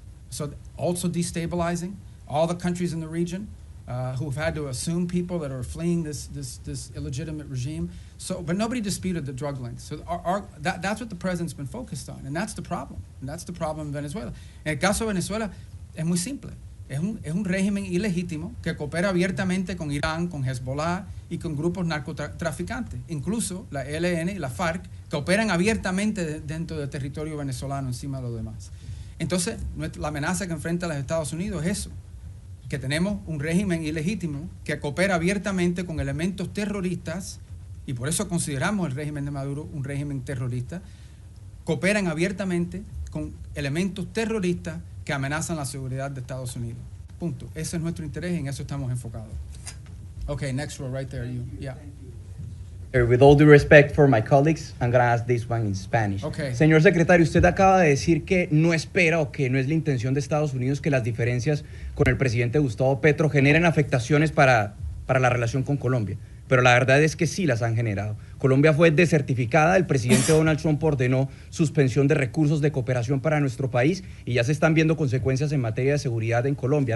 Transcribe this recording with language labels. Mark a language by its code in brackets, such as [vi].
[en] So also destabilizing all the countries in the region who've had to assume people that are fleeing this illegitimate regime. So, but nobody disputed the drug links. So that's what the president's been focused on, and that's the problem. And that's the problem in Venezuela. [es] En el caso de Venezuela, es muy simple. es un régimen ilegítimo que coopera abiertamente con Irán, con Hezbollah y con grupos narcotraficantes. Incluso la ELN y la FARC que operan abiertamente dentro del territorio venezolano encima de los demás. Entonces, la amenaza que enfrenta los Estados Unidos es eso, que tenemos un régimen ilegítimo que coopera abiertamente con elementos terroristas, y por eso consideramos el régimen de Maduro un régimen terrorista. Cooperan abiertamente con elementos terroristas que amenazan la seguridad de Estados Unidos. Punto. Ese es nuestro interés y en eso estamos enfocados. [en] Okay, next row right there. You. Yeah. With all due respect for my colleagues, I'm going to ask this one in Spanish. Okay. [es] Señor secretario, usted acaba de decir que no espera o que no es la intención de Estados Unidos que las diferencias con el presidente Gustavo Petro generen afectaciones para la relación con Colombia. Pero la verdad es que sí las han generado. Colombia fue desertificada, el presidente Donald Trump ordenó suspensión de recursos de cooperación para nuestro país y ya se están viendo consecuencias en materia de seguridad en Colombia.